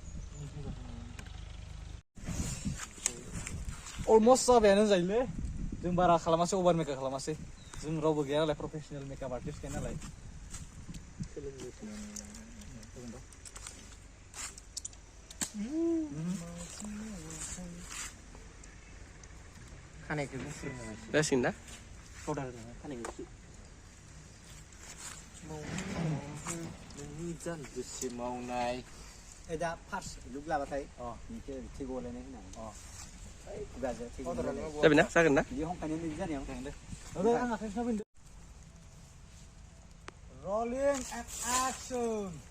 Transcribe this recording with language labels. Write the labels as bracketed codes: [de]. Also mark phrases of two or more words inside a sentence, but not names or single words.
[brx] Almost sabayaनो जायोलै जों बारा खालामासै [en] over makeup [brx] खालामासै जों रावबो गैया नालाय [en] professional makeup artist [brx] गैया नालाय खानायखौ गुफुरनो जासिगोन ना पाउडार होना खानायखौ जानजिसे मावनाय दा [en] first look [brx] लाबाथाय बेखौ थै गलायनाय होनांगौ खुगाजों थै गलायनाय जाबाय ना जागोन ना बिदि हमखानाय बिदि जानायाव दे आं आखाइसो नाबैदो [en] Rolling and action.